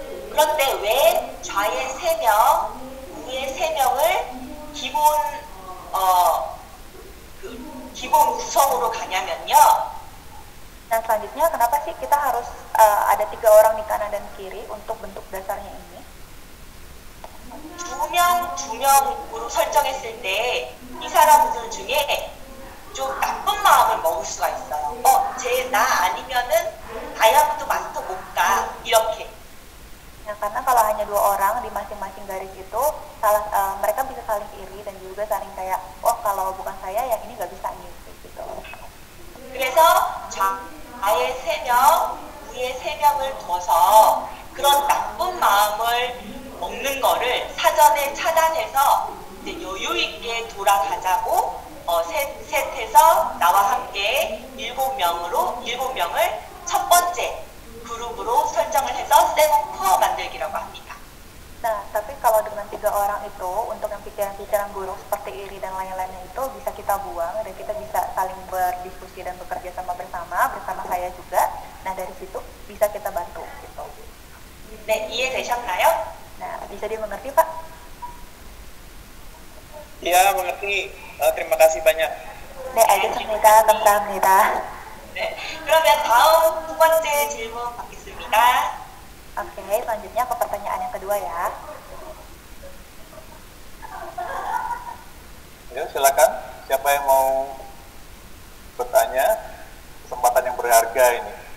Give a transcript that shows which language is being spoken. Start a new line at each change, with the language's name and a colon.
Korean: 그런데 왜 좌에 3명, 위에 3명을 기본 구성으로 가냐면요.
Indonesian: Nah, selanjutnya kenapa sih kita harus ada 3 orang di kanan dan kiri untuk bentuk dasarnya ini?
Korean: 2명으로 설정했을 때 이 사람들 중에 좀 나쁜 마음을 먹을 수가 있어요. 쟤 나 아니면은 다이아몬드 마스터 못 가. 이렇게.
Indonesian: Nah, karena kalau hanya 2 orang di masing-masing garis itu, mereka bisa saling iri dan juga saling kayak, kalau bukan saya yang ini nggak bisa ngisi gitu.
Korean: 그래서 좌에 3명, 위에 3명을 둬서 그런 나쁜 마음을 먹는 거를 사전에 차단해서 이제 여유 있게 돌아가자고 셋에서 나와 함께 7명을 첫 번째 그룹으로 설정을 해서 세븐 만들기라고 합니다.
Indonesian: Nah, tapi kalau dengan 3 orang itu, untuk yang pikiran-pikiran buruk seperti iri dan lain-lainnya itu bisa kita buang dan kita bisa saling berdiskusi dan bekerja sama bersama saya juga. Nah, dari situ bisa kita bantu gitu.
Korean: 네, 이해되셨나요?
Indonesian: Nah, bisa dimengerti Pak? Iya, mengerti. Terima kasih banyak.
Korean: 네, 알겠습니다. 감사합니다. 네, 그러면 다음 2번째 질문 받겠습니다.
Indonesian: Oke, selanjutnya ke pertanyaan yang kedua ya. Ya, silakan. Siapa yang mau bertanya? Kesempatan yang berharga ini.